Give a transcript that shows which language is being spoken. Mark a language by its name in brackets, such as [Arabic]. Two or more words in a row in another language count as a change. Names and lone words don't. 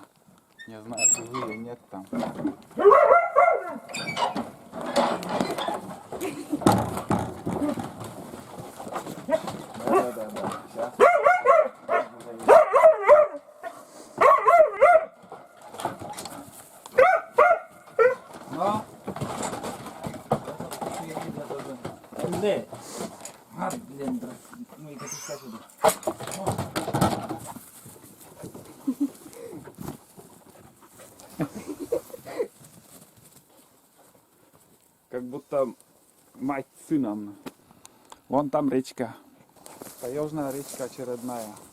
[Russian] Не знаю, живые нет там. Да. Сейчас. Но. [Korean] 근데 아, 밀린다. 뭐 이거 비싸지도. [Russian] Как будто мать с сыном. Вон там речка. Таежная речка очередная.